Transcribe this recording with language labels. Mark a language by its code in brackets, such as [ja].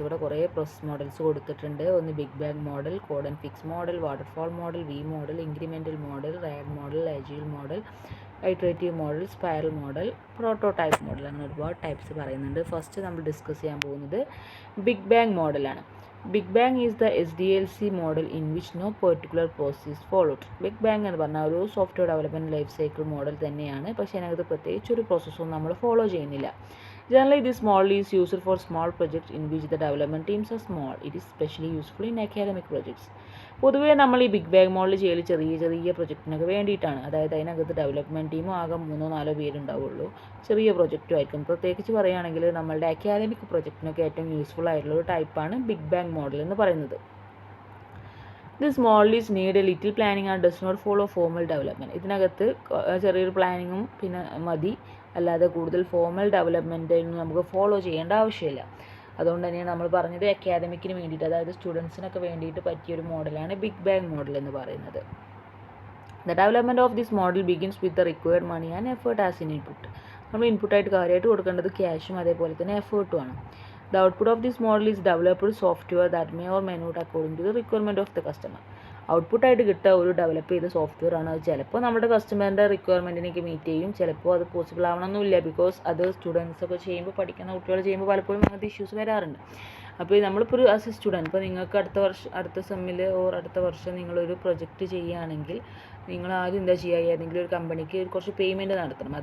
[ml] ഇവിടെ കുറേ process models കൊടുത്തിട്ടുണ്ട്. ഒന്ന് big bang model, code and fix model, waterfall model, V model, incremental model, rag model, അജീൽ model, iterative model, spiral model, prototype model, അങ്ങനെ ഒരുപാട് types പറയുന്നുണ്ട്. First നമ്മൾ discuss ചെയ്യാൻ പോകുന്നത് ബിഗ് ബാങ് മോഡലാണ്. [en] Big bang is the SDLC model in which no particular process followed. [ml] Big bang എന്ന് പറഞ്ഞാൽ ഒരു software development life cycle model തന്നെയാണ്. പക്ഷേ അതിനകത്ത് പ്രത്യേകിച്ച് ഒരു പ്രോസസ്സൊന്നും നമ്മൾ ഫോളോ ചെയ്യുന്നില്ല. [en] Generally, this model is used for small projects in which the development teams are small. It is especially useful in academic projects. [ml] പൊതുവേ നമ്മൾ ഈ ബിഗ് ബാങ് മോഡൽ ചെയ്യൽ ചെറിയ ചെറിയ പ്രൊജക്റ്റിനൊക്കെ വേണ്ടിയിട്ടാണ്. അതായത് അതിനകത്ത് ഡെവലപ്മെൻറ്റ് ടീമും ആകെ 3-4 പേരുണ്ടാവുള്ളൂ. ചെറിയ പ്രൊജക്റ്റും ആയിരിക്കും. പ്രത്യേകിച്ച് പറയുകയാണെങ്കിൽ നമ്മളുടെ അക്കാദമിക് പ്രൊജക്റ്റിനൊക്കെ ഏറ്റവും യൂസ്ഫുൾ ആയിട്ടുള്ള ഒരു ടൈപ്പാണ് ബിഗ് ബാങ് മോഡൽ എന്ന് പറയുന്നത്. [en] This model is need a little planning and does not follow formal development. [ml] ഇതിനകത്ത് ചെറിയൊരു പ്ലാനിങ്ങും പിന്നെ മതി, അല്ലാതെ കൂടുതൽ ഫോർമൽ ഡെവലപ്മെൻറ്റൊന്നും നമുക്ക് ഫോളോ ചെയ്യേണ്ട ആവശ്യമില്ല. അതുകൊണ്ട് തന്നെയാണ് നമ്മൾ പറഞ്ഞത് അക്കാദമിക്കിന് വേണ്ടിയിട്ട്, അതായത് സ്റ്റുഡൻസിനൊക്കെ വേണ്ടിയിട്ട് പറ്റിയൊരു മോഡലാണ് ബിഗ് ബാങ് മോഡൽ എന്ന് പറയുന്നത്. [en] The development of this model begins with the required money and effort as in input. [ml] നമ്മൾ ഇൻപുട്ടായിട്ട് കാര്യമായിട്ട് കൊടുക്കേണ്ടത് ക്യാഷും അതേപോലെ തന്നെ എഫേർട്ടുമാണ്. [en] The output of this model is developed software that may or may not according to the requirement of the customer. [ml] ഔട്ട്പുട്ടായിട്ട് കിട്ടുക ഒരു develop ചെയ്ത software ആണ്. അത് ചിലപ്പോൾ നമ്മുടെ കസ്റ്റമറിൻ്റെ റിക്വയർമെൻറ്റിനേക്ക് മീറ്റ് ചെയ്യും, ചിലപ്പോൾ അത് പോസിബിൾ ആവണമെന്നില്ല. ബിക്കോസ് അത് സ്റ്റുഡൻസ് ഒക്കെ ചെയ്യുമ്പോൾ, പഠിക്കുന്ന കുട്ടികൾ ചെയ്യുമ്പോൾ പലപ്പോഴും അങ്ങനത്തെ ഇഷ്യൂസ് വരാറുണ്ട്. അപ്പോൾ നമ്മളിപ്പോൾ ഒരു [en] as a student, [ml] ഇപ്പോൾ നിങ്ങൾക്ക് അടുത്ത സെമ്മിൽ ഓർ അടുത്ത വർഷം നിങ്ങളൊരു പ്രൊജക്റ്റ് ചെയ്യുകയാണെങ്കിൽ നിങ്ങൾ ആദ്യം എന്താ ചെയ്യുക, ഏതെങ്കിലും ഒരു കമ്പനിക്ക് കുറച്ച് പേയ്മെൻറ്റ് നടത്തണം.